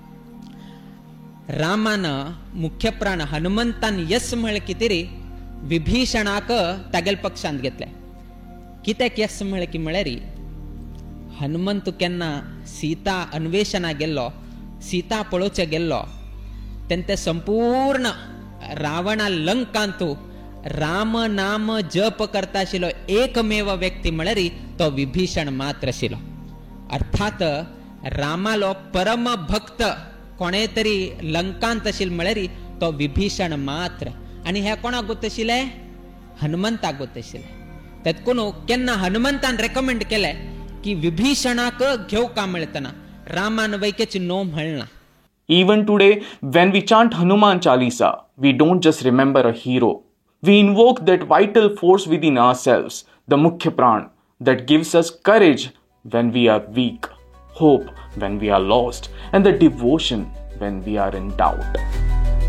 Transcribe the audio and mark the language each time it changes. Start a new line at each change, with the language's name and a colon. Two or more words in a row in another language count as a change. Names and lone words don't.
Konkani: रामान मुख्य प्राण हनुमंतान यस म्हळे कितेरी विभीषणाक तागेल पक्षांत घेतले. कित्याक यस म्हळे की म्हळ्यार हनुमंत केन्ना सीता अन्वेषणा गेल्लो, सीता पळोवचे गेल्लो तेन्ना संपूर्ण रावणा लंकांतू राम नाम जप करता आशिल्लो एकमेव व्यक्ती म्हळ्यार तो विभीषण मात्र आशिल्लो. अर्थात रामालो परम भक्त कोणे तरी लंकांत आशिल्लो म्हळ्यार तो विभीषण मात्र. आणि हे कोणाक गोत आशिल्ले, हनुमंताक गोत आशिल्ले. तेतकून केन्ना हनुमंतान रेकमेंड केले की विभीषणाक घेवका मेळतना रामान वैकेची नो म्हणना.
English: Even today, when we chant Hanuman Chalisa, we don't just remember a hero. We invoke that vital force within ourselves, the Mukhya Pran, that gives us courage when we are weak, hope when we are lost, and the devotion when we are in doubt.